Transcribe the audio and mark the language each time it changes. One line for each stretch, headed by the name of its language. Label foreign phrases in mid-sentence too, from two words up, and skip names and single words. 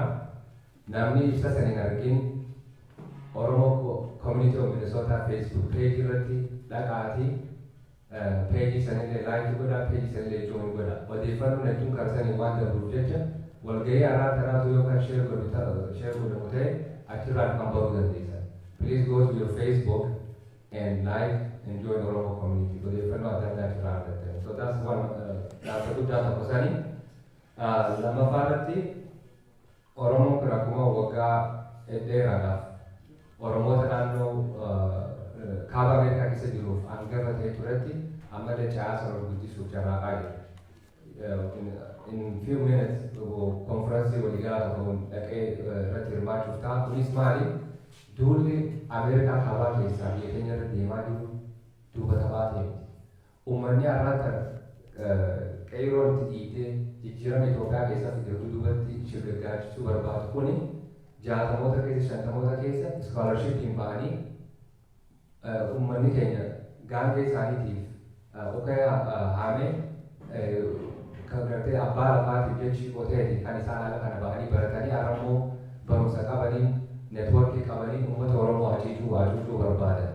Oromo: Namni ibsa san hin argin Oromoo Community of Minnesota Facebook page irratti dhaqaatii peejii sanillee laayikii godhaa, peejii sanillee join godhaa. Odeeffannoon hedduun karsanii waan darbuuf jecha walgahii har'aa tanaatu yookaan share godhamu ta'e achirraan kan baruu dandeessan.
English: Please go to your Facebook and like and join Oromo community.
Oromo: Odeeffannoo adda addaa achirraa argattan.
English: So that's one
Oromo: dhaabsa guddaa tokko sanii. Lammaffaa irratti Oromoon kun akkuma waggaa dheeraadhaaf Oromoota naannoo kaaba Ameerikaa keessa jiruuf hangafa ta'e turetti ammallee caasa wal guddisuuf carraaqaa jira.
English: In few minutes
Oromo: konfiraansii waliigalaa tokkoon dhaqee irratti hirmaachuuf ta'a. Kunis maali? Duulli Ameerikaa kaabaa keessaa biyya keenya irra deemaa jiru duuba taphaa ta'e. Uummanni har'aa kana qeeroon itti dhiitee jijjiirama Itoophiyaa keessaa fidee duubatti shirgaggaachisuu barbaadu kuni 60moota keessa 50moota keessa iskoolarshippiin ba'anii uummanni keenya gaangee isaaniitiif okaa haamee kan gartee abbaa lafaatiif jechi qoteeti kan isaan haala kana ba'anii baratanii har'ammoo barumsa qabanii neetwoorkii qabanii uummata Oromoo hacuucuu barbaadan.